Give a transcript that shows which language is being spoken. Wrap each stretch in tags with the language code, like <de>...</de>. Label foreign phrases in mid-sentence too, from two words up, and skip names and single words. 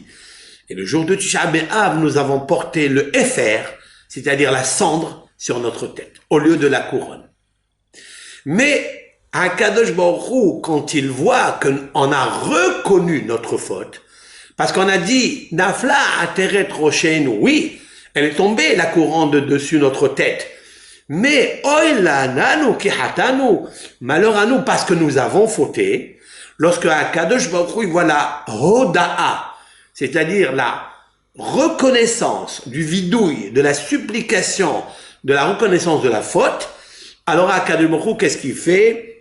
<fr>Et le jour de Tisha B'Av, nous avons porté le Efer, c'est-à-dire la cendre, sur notre tête, au lieu de la couronne.</fr> <he>Mais הקדוש ברוך הוא,</he> <fr>quand il voit qu'on a reconnu notre faute, parce qu'on a dit</fr> <he>נפלה עטרת ראשנו,</he> <fr>oui, elle est tombée la couronne de dessus notre tête, mais</fr> <he>אוי לנו נא כי חטאנו,</he> <fr>malheur à nous parce que nous avons fauté. Lorsque</fr> <he>הקדוש ברוך הוא</he> <fr>voit la hoda'a, c'est-à-dire la reconnaissance du vidouille, de la supplication, de la reconnaissance de la faute, alors</fr> <he>הקדוש ברוך הוא,</he> <fr>qu'est-ce qu'il fait?</fr>